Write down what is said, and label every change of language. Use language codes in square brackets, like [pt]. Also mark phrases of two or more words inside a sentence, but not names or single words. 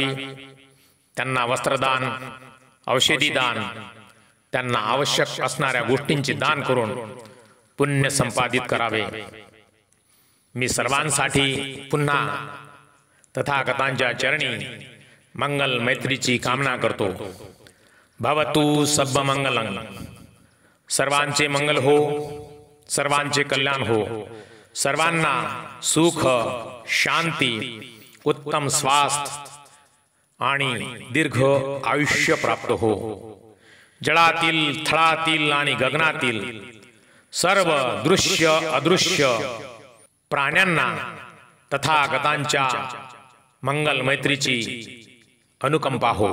[mr] त्यांना वस्त्रदान, औषधी दान, त्यांना आवश्यक असणाऱ्या गोष्टींचे दान करून पुण्य संपादित करावे. मी सर्वांसाठी पुन्हा तथागतांच्या चरणी मंगल मैत्रीची कामना करतो. [pi] भवतु सब्ब मंगलं. [mr] सर्वांचे मंगल हो, सर्वांचे कल्याण हो, सर्वांना सुख, शांती, उत्तम स्वास्थ्य आणि दीर्घ आयुष्य प्राप्त हो. जळातील, थळातील आणि गगनातील सर्व दृश्य अदृश्य प्राण्यांना तथागतांच्या मंगल मैत्रीची अनुकंपा हो.